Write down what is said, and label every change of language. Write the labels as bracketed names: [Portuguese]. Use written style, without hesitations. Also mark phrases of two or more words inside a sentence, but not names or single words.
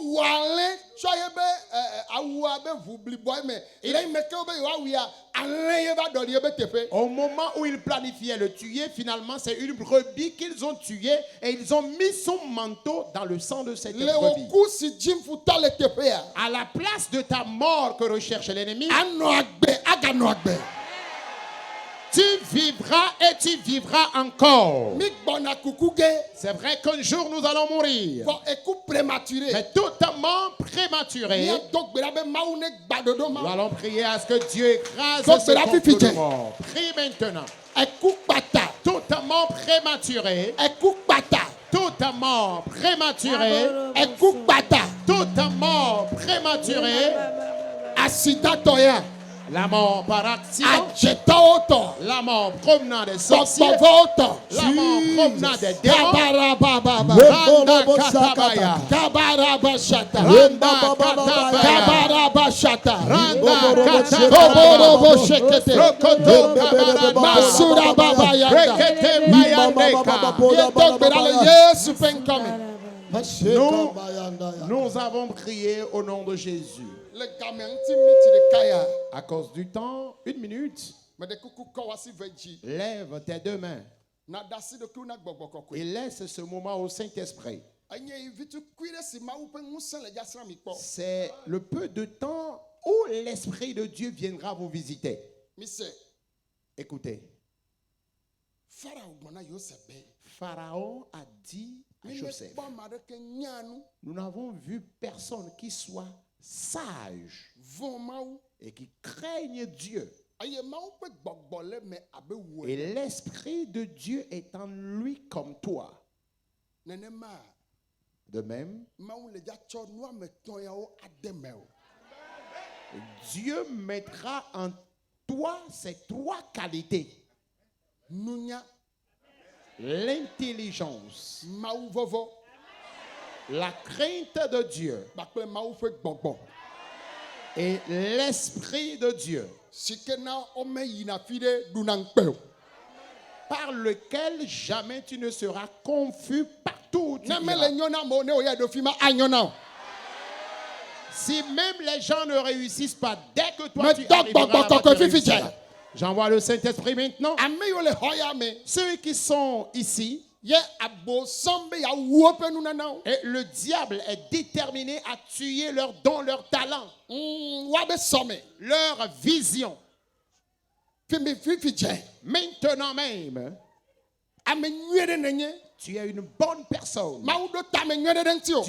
[French] Au moment où ils planifiaient le tuer, finalement c'est une brebis qu'ils ont tuée et ils ont mis son manteau dans le sang de cette brebis. À la place de ta mort que recherche l'ennemi, Tu vivras et tu vivras encore. [Ewe] Mi gbɔna kuku ge. [French] C'est vrai qu'un jour nous allons mourir. [Ewe] Vɔ eku prématuré. [French] Mais totalement prématuré. [Ewe] Míado gbe ɖa be Mawu ne gbadodo [French] Nous [Ewe] ma. [French] allons prier à ce que Dieu écrase Donc, ce c'est la complot [Ewe] fifité. [French] de mort. Prie maintenant. [Ewe] Eku kpata. [French] Totalement prématuré. [Ewe] Eku kpata. [French] Totalement prématuré. [Ewe] Eku kpata. [French] Totalement prématuré. [Ewe] Asidatɔya. [French] La mort par accident. [Ewe] Adzetɔwo tɔ. [French] La mort promenant des sorciers. [Ewe] Gbɔgbɔvɔwo tɔ. [French] La mort promenant des démons. Kabarababa. Randa katabaya. Kabarabashata. Randa katabaya. Kabarabashata. Randa Koborobo katabaya. shekete. Rokoto kabaranda. Masura baba yanda. Rekete mayandeka. [Ewe] Míedo gbe ɖa le Yesu ƒe ŋkɔme. [French] Nous avons prié au nom de Jésus. [Ewe] Le game ŋuti miti ɖeka ya. [French] À cause du temps, 1 minute. [Ewe] Meɖe kuku kɔ wɔ asi ve dzi. [French] Lève tes deux mains [Ewe] Na da asi ɖokuiwo na gbɔgbɔ kɔkɔe. [French] et laisse ce moment au Saint-Esprit. [Ewe] Enye vitukui ɖe si Mawu ƒe ŋusẽ le dzasra mi kpɔ. [French] C'est le peu de temps où l'Esprit de Dieu viendra vous visiter. [Ewe] Mise [French] Écoutez, [Ewe] Farao gblɔ na Yosef be. [French] Pharaon a dit à [Ewe] Mi ne [French] Joseph, [Ewe] kpɔ ame aɖeke nya nu. [French] nous n'avons vu personne qui soit sage [Ewe] Vɔ̃ Mawu. [French] et qui craigne Dieu. [Ewe] Eye Mawu ƒe gbɔgbɔ le me abe wò [French] Et [Ewe] ene. [French] l'Esprit de Dieu est en lui comme toi. [Ewe] Nenema [French] De même, [Ewe] Mawu le dza tsɔ nu ame etɔ̃ yawo ade me o. [French] Dieu mettra en toi ces 3 qualités. [Ewe] Nunya, [French] L'intelligence, [Ewe] Mawu vɔvɔ [French] la crainte de Dieu [Ewe] kpakple Mawu ƒe gbɔgbɔ. [French] et l'Esprit de Dieu [Ewe] Si ke na wome yina fi ɖe ɖuna ŋukpe o. [French] par lequel jamais tu ne seras confus partout où tu [Ewe] Ne mele [French] iras. [Ewe] nyɔ na amewo ne wòyɛ ɖo fi ma anyɔ na o. [French] Si même les gens ne réussissent pas, dès que toi Mais tu donc, arriveras bon, là-bas, bon, tu [Ewe] fifi, [French] réussiras. tiens. J'envoie le Saint-Esprit maintenant. [Ewe] Ame yiwo le xɔ ya me [French] Ceux qui sont ici, [Ewe] ye abosɔm be yeawu woƒe nunanawo. [French] et le diable est déterminé à tuer leurs dons, leurs talents, [Ewe] Woabe sɔme. [French] leur vision. [Ewe] Fifi fifi dze. [French] Maintenant même, [Ewe] Ame nyui ɖe nenye. [French] tu es une bonne personne. [Ewe] Mawu ɖo ta ame nyui ɖe ɖe ŋuti o.